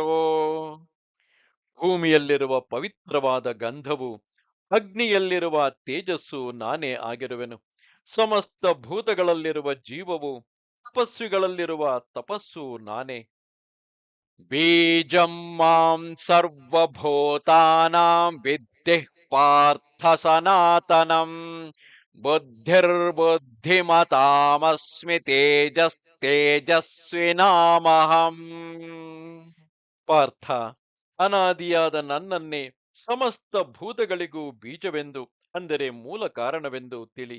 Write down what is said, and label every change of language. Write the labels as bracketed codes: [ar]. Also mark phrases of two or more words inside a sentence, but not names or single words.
[kn] ಭೂಮಿಯಲ್ಲಿರುವ ಪವಿತ್ರವಾದ ಗಂಧವು, ಅಗ್ನಿಯಲ್ಲಿರುವ ತೇಜಸ್ಸು ನಾನೇ ಆಗಿರುವೆನು. ಸಮಸ್ತ ಭೂತಗಳಲ್ಲಿರುವ ಜೀವವು, ತಪಸ್ವಿಗಳಲ್ಲಿರುವ ತಪಸ್ಸು ನಾನೇ. [sa] ಬೀಜಂ ಮಾಂ ಸರ್ವಭೂತಾನಾಂ ವಿದ್ಧಿ ಪಾರ್ಥ ಸನಾತನಂ ಬುದ್ಧಿರ್ಬುದ್ಧಿಮತಾಮಸ್ಮಿ ತೇಜಸ್ವಿನಾಮಹಂ. [kn] ಪಾರ್ಥ, ಅನಾದಿಯಾದ ನನ್ನನ್ನೇ ಸಮಸ್ತ ಭೂತಗಳಿಗೂ ಬೀಜವೆಂದು, ಅಂದರೆ ಮೂಲ ಕಾರಣವೆಂದು ತಿಳಿ.